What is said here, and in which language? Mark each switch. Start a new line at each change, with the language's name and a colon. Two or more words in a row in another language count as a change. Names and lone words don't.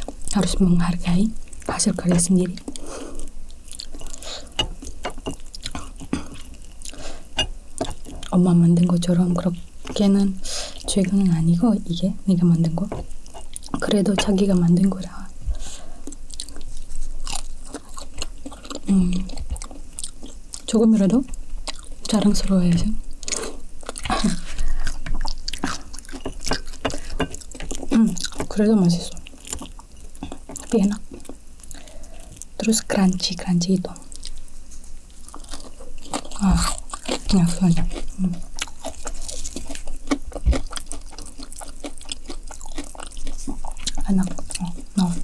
Indonesian: harus menghargai hasil karya sendiri.
Korean: 엄마 만든 것처럼 그렇게는 최근은 아니고 이게 내가 만든 거. 그래도 자기가 만든 거라 조금이라도 자랑스러워야죠. 그래도 맛있어.
Indonesian: Tapi enak. Terus crunchy itu. Enak banget. Enak. No.